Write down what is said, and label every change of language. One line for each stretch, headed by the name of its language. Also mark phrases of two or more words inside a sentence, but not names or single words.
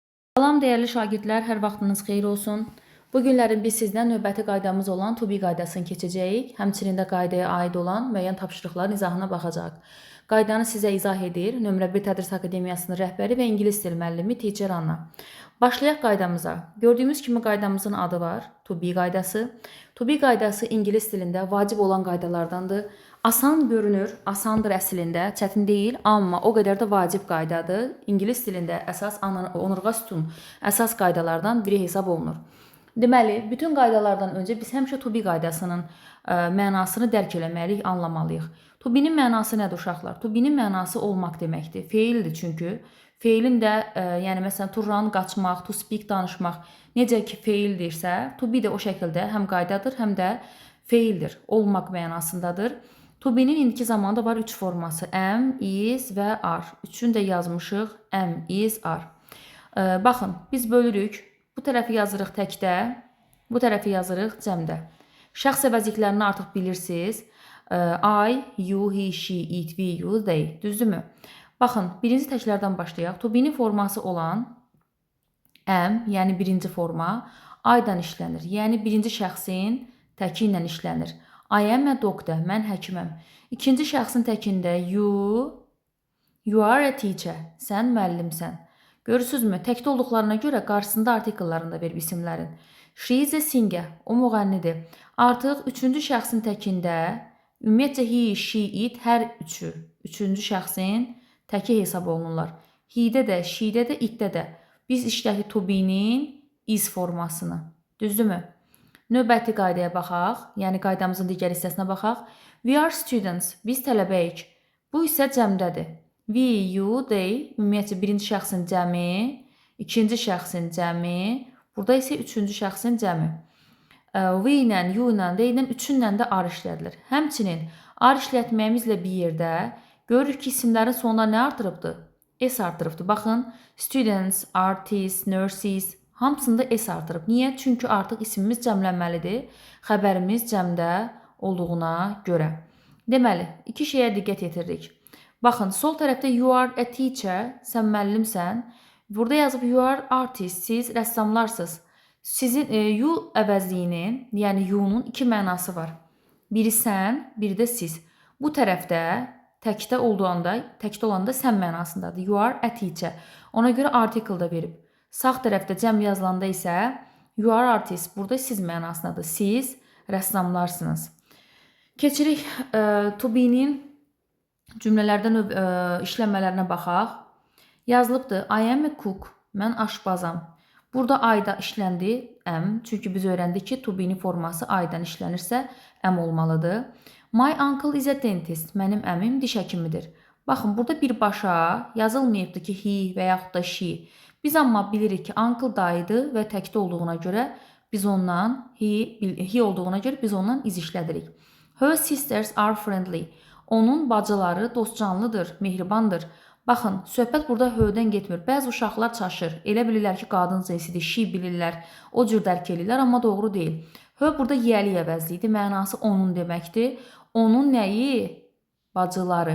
Azerbaijani: Salam dəyərli şagirdlər, hər vaxtınız xeyir olsun. Bu günlərin biz sizdən növbəti qaydamız olan
English: to be
Azerbaijani: qaydasını keçəcəyik. Həmçinin də qaydaya aid olan müəyyən tapşırıqların izahına baxacaq. Qaydanı sizə izah edir Nömrə 1 Tədris Akademiyasının rəhbəri və ingilis dil müəllimi Teacher Anna. Başlayaq qaydamıza. Gördüyümüz kimi qaydamızın adı var,
English: to be
Azerbaijani: qaydası.
English: To be
Azerbaijani: qaydası ingilis dilində vacib olan qaydalardandır. Asan görünür, asandır əslində, çətin deyil, amma o qədər də vacib qaydadır. İngilis dilində əsas onurğa sütun əsas qaydalardan biri hesab olunur. Deməli, bütün qaydalardan öncə biz həmişə
English: to be
Azerbaijani: qaydasının mənasını dərk eləməliyik, anlamalıyıq.
English: To be-
Azerbaijani: nin mənası nədir uşaqlar?
English: To be-
Azerbaijani: nin mənası olmaq deməkdir. Feildir çünki. Feilin də, yəni məsələn,
English: to run, qaçmaq, to speak,
Azerbaijani: danışmaq necə ki feildirsə,
English: to be
Azerbaijani: də o şəkildə həm qaydadır, həm də feildir, olmaq mənasındadır.
English: To be- nin indiki zamanda var 3 forması. Am, is
Azerbaijani: və are. Üçünü də yazmışıq.
English: Am, is, are.
Azerbaijani: Baxın, biz bölürük. Bu tərəfi yazırıq təkdə, bu tərəfi yazırıq cəmdə. Şəxs əvəzliklərini artıq bilirsiniz.
English: I, you, he, she, it, we, you, they.
Azerbaijani: Düzdürmü? Baxın, birinci təklərdən başlayaq.
English: To be-
Azerbaijani: nin forması olan am, yəni birinci forma, I-dan işlənir. Yəni birinci şəxsin təki ilə işlənir.
English: I am a doctor,
Azerbaijani: mən həkiməm. İkinci şəxsin təkində
English: you are a teacher,
Azerbaijani: sən müəllimsən. Görürsünüzmü? Təkdə olduqlarına görə qarşısında artikellarını da verib isimlərin.
English: She is a singer,
Azerbaijani: o müğənnidir. Artıq üçüncü şəxsin təkində, ümumiyyətcə he, she, it, hər üçüncü şəxsin təki hesab olunurlar. He-də də, she-də də, it-də də. Biz işlədik
English: to be-
Azerbaijani: nin is formasını. Düzdürmü? Növbəti qaydaya baxaq, yəni qaydamızın digər hissəsinə baxaq.
English: We are students,
Azerbaijani: biz tələbəyik. Bu isə cəmdədir.
English: We, you, they,
Azerbaijani: ümumiyyətcə birinci şəxsin cəmi, ikinci şəxsin cəmi, burada isə üçüncü şəxsin cəmi. We ilə, you ilə, they ilə, üçünlə də are işlədilir. Həmçinin are işlətməyimizlə bir yerdə görürük ki, isimlərin sonuna nə artırıbdır? S artırıbdır. Baxın,
English: students, artists, nurses,
Azerbaijani: hamısında S artırıb. Niyə? Çünki artıq ismimiz cəmlənməlidir. Xəbərimiz cəmdə olduğuna görə. Deməli, iki şeyə diqqət yetiririk. Baxın, sol tərəfdə
English: you are a teacher,
Azerbaijani: sən müəllimsən. Burada yazıb
English: you are artist,
Azerbaijani: siz rəssamlarsınız. Sizin you əvəzliyinin, yəni you-nun iki mənası var. Biri sən, biri də siz. Bu tərəfdə təkdə olanda sən mənasındadır.
English: You are a teacher.
Azerbaijani: Ona görə article da verib. Sağ tərəfdə cəm yazılanda isə
English: you are artist,
Azerbaijani: burada siz mənasındadır. Siz rəssamlarsınız. Keçirik
English: to be-
Azerbaijani: nin cümlələrdən işlənmələrinə baxaq. Yazılıbdır,
English: I am a cook,
Azerbaijani: mən aşbazam. Burada I-da işləndi, am, çünki biz öyrəndik ki,
English: to be-
Azerbaijani: nin forması I-dan işlənirsə, am olmalıdır.
English: My uncle is a dentist,
Azerbaijani: mənim əmim diş həkimidir. Baxın, burada birbaşa yazılmayıbdır ki, he və yaxud da she. Biz amma bilirik ki, uncle dayıdır və təkdə olduğuna görə biz ondan, he olduğuna görə biz ondan iz işlədirik.
English: Her sisters are friendly.
Azerbaijani: Onun bacıları dostcanlıdır, mehribandır. Baxın, söhbət burada hördən getmir. Bəzi uşaqlar çaşır. Elə bilirlər ki, qadın cinsidir, she bilirlər, o cür dərk edirlər, amma doğru deyil. Hör burada yiyəli əvəzliyidir, mənası onun deməkdir. Onun nəyi? Bacıları.